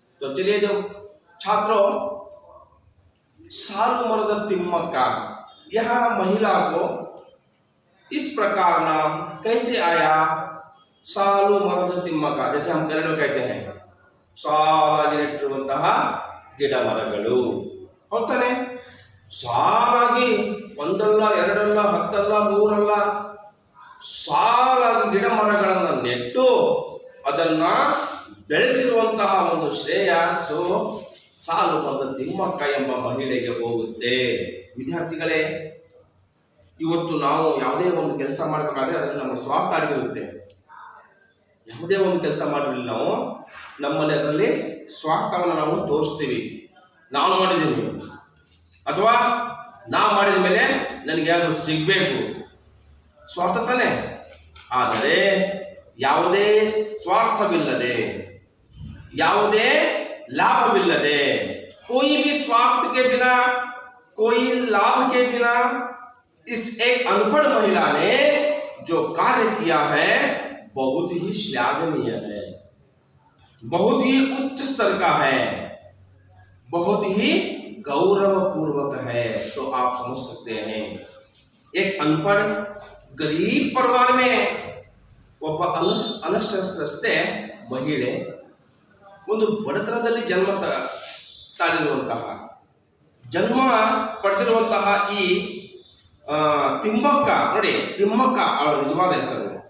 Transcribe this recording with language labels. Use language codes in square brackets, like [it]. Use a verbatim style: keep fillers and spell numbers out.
[hi] तो चलिए, जो छात्रों, साधु मर्द तिम्मक्का यह महिला को इस प्रकार नाम कैसे आया? साधु मर्द तिम्मक्का, जैसे हम कन्नड़ में कहते हैं सारागी [kn] ನೆಟ್ಟಿರುವಂತಹ ಗಿಡ ಮರಗಳು ಅಂತಾನೆ। ಸಾರಾಗಿ ಒಂದಲ್ಲ ಎರಡಲ್ಲ ಹತ್ತಲ್ಲ ಮೂರಲ್ಲ ಸಾರಾಗಿ ಗಿಡ ಮರಗಳನ್ನು ನೆಟ್ಟು ಅದನ್ನ ಬೆಳೆಸಿರುವಂತಹ ಒಂದು ಶ್ರೇಯಸ್ಸು ಸಾಲು ಮರದ ತಿಮ್ಮಕ್ಕ ಎಂಬ ಮಹಿಳೆಗೆ ಹೋಗುತ್ತೆ। ವಿದ್ಯಾರ್ಥಿಗಳೇ, ಇವತ್ತು ನಾವು ಯಾವುದೇ ಒಂದು ಕೆಲಸ ಮಾಡಬೇಕಾದ್ರೆ ಅದನ್ನು ನಮ್ಮ ಸ್ವಾರ್ಥ ಅಡಗಿರುತ್ತೆ। ಯಾವುದೇ ಒಂದು ಕೆಲಸ ಮಾಡಿರಲಿ, ನಾವು ನಮ್ಮಲ್ಲಿ ಅದರಲ್ಲಿ ಸ್ವಾರ್ಥವನ್ನು ನಾವು ತೋರಿಸ್ತೀವಿ, ನಾವು ಮಾಡಿದ್ದೀವಿ ಅಥವಾ ನಾವು ಮಾಡಿದ ಮೇಲೆ ನನಗೆ ಯಾರು ಸಿಗಬೇಕು, ಸ್ವಾರ್ಥ ತಾನೇ। ಆದರೆ ಯಾವುದೇ ಸ್ವಾರ್ಥವಿಲ್ಲದೆ, ಯಾವುದೇ ಲಾಭವಿಲ್ಲದೆ, [hi] ಕೋಯಿ ಬಿ ಸ್ವಾರ್ಥ ಕೆ ಬಿನಾ कोई लाभ के बिना इस एक अनपढ़ महिला ने जो कार्य किया है बहुत ही श्लाघनीय है, बहुत ही उच्च स्तर का है, बहुत ही गौरवपूर्वक है। तो आप समझ सकते हैं एक अनपढ़ गरीब परिवार में [kn] ಒಬ್ಬ ಅನ ಅನಕ್ಷರಸ್ಥೆ ಮಹಿಳೆ ಒಂದು ಬಡತನದಲ್ಲಿ ಜನ್ಮ ತ ತಾಳಿರುವಂತಹ ಜನ್ಮ ಪಡೆದಿರುವಂತಹ ಈ ಆ, ತಿಮ್ಮಕ್ಕ ನೋಡಿ, ತಿಮ್ಮಕ್ಕ ಅವಳ ನಿಜವಾದ ಹೆಸರು.